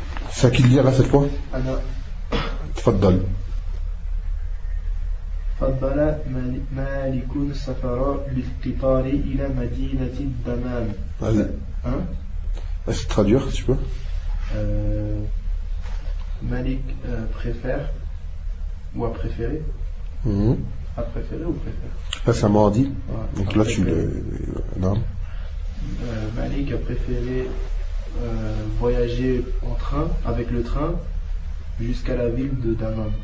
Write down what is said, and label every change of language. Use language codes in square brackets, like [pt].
[fr] C'est à qui de lire là cette fois ? [ar] Tfaddal. فضل مالك السفر بالقطار إلى مدينة الدمام. [fr] Est-ce que traduire, tu peux? Malik préfère ou a préféré? A préféré ou préfère? C'est un mot dit. Donc là, tu le nommes. Malik a préféré voyager en train, avec le train, jusqu'à la ville de Damam.